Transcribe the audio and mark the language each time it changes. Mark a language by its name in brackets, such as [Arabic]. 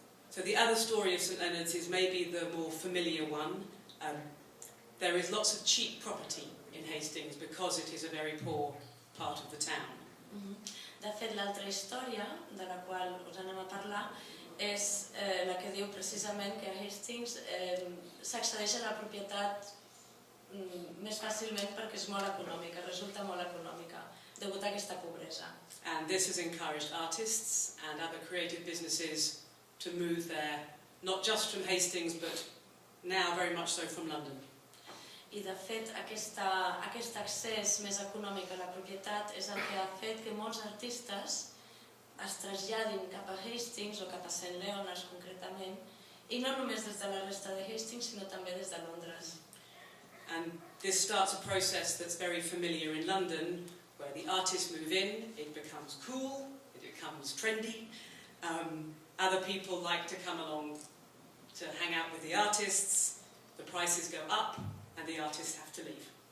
[English] So the other story of St Leonards is maybe the more familiar one. There is lots of cheap property in Hastings because it is a very poor part of the town. [Catalan] De fet, l'altra història de la qual us anem a parlar és la que diu precisament que a Hastings s'accedeix a la propietat més fàcilment perquè és molt econòmica, resulta molt econòmica, degut a aquesta pobresa. [English] And this has encouraged artists and other creative businesses to move there, not just from Hastings, but now very much so from London. [Catalan] I de fet, aquest accés més econòmic a la propietat és el que ha fet que molts artistes es traslladin cap a Hastings o cap a St Leonards concretament, i no només des de la resta de Hastings, sinó també des de Londres. [English] And this starts a process that's very familiar in London, where the artists move in, it becomes cool, it becomes trendy. Other people like to come along to hang out with the artists. the prices go up and the artists have to leave.